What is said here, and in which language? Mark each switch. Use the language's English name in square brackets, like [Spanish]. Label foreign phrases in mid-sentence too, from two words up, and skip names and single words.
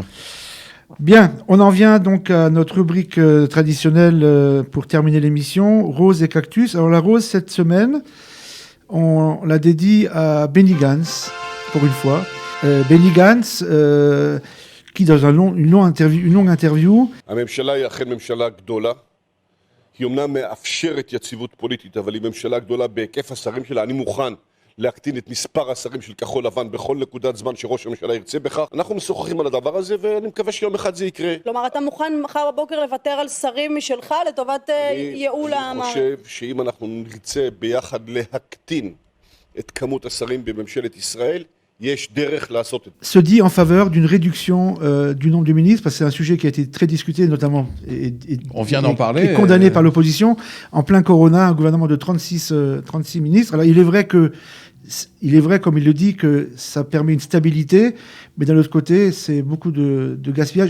[French] Bien, on en vient donc à notre rubrique traditionnelle pour terminer l'émission, Rose et Cactus. Alors la rose, cette semaine, on la dédie à Benny Gantz, pour une fois. Benny Gantz, qui dans une longue interview... [Hebrew] הממשלה היא אכן ממשלה גדולה. היא אומנם מאפשרת יציבות פוליטית, אבל היא ממשלה גדולה בהיקף השרים שלה. אני מוכן להקטין את מספר השרים של כחול לבן בכל נקודת זמן שראש הממשלה ירצה בכך. אנחנו משוחחים על הדבר הזה, ואני מקווה שיום אחד זה יקרה. כלומר, אתה מוכן מחר בבוקר לוותר על שרים משלך לטובת ייעול אני חושב שאם אנחנו נרצה ביחד להקטין את כמות השרים בממשלת ישראל, [French] se dit en faveur d'une réduction du nombre de ministres, parce que c'est un sujet qui a été très discuté, notamment, on vient d'en parler, et condamné par l'opposition. En plein corona, un gouvernement de 36 ministres. Alors il est vrai, comme il le dit, que ça permet une stabilité, mais d'un autre côté, c'est beaucoup de gaspillage.